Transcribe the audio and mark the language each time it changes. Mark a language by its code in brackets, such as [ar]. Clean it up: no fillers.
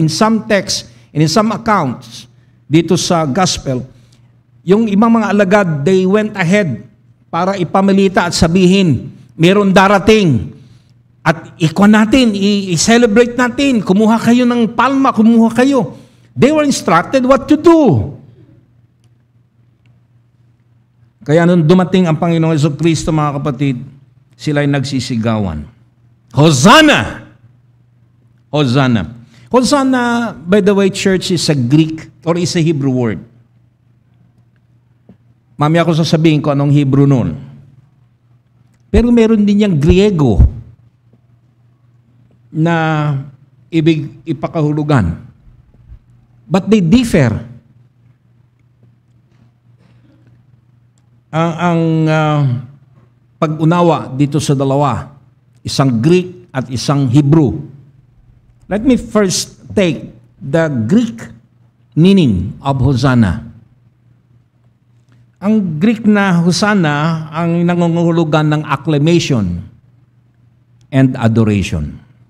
[tl] In some texts, and in some accounts, dito sa gospel, yung ibang mga alagad, they went ahead para ipamalita at sabihin, meron darating. At ikuha natin, i-celebrate natin. Kumuha kayo ng palma, kumuha kayo. [en] They were instructed what to do. [tl] Kaya nung dumating ang Panginoong Jesucristo, mga kapatid, sila ay nagsisigawan. Hosanna! Hosanna. [en] Hosanna, by the way, church, is a Greek or is a Hebrew word. [tl] Mamaya ako sasabihin ko anong Hebrew nun. Pero meron din niyang Griego na ibig ipakahulugan. But they differ. Ang pag-unawa dito sa dalawa, isang Greek at isang Hebrew. [en] Let me first take the Greek meaning of Hosanna. [tl] Ang Greek na Hosanna ang nangungulugan ng acclamation and adoration.